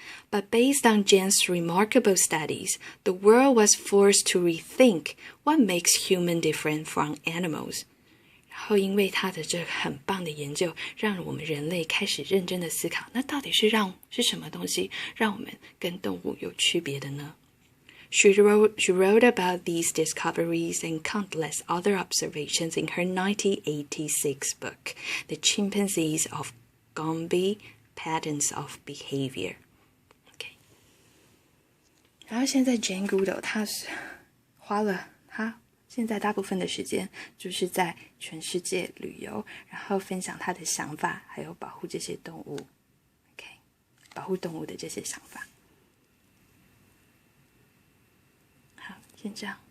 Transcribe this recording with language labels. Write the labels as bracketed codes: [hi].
[en] But based on Jen's remarkable studies, the world was forced to rethink what makes humans different from animals. [zh] 然后因为他的这个很棒的研究，让我们人类开始认真的思考，那到底是什么东西让我们跟动物有区别的呢？ [en] She wrote about these discoveries and countless other observations in her 1986 book, The Chimpanzees of Gombe, Patterns of Behavior. [zh] 然后现在 Jane Goodall 她是花了她现在大部分的时间就是在全世界旅游，然后分享她的想法，还有保护这些动物 保护动物的这些想法。好，先这样。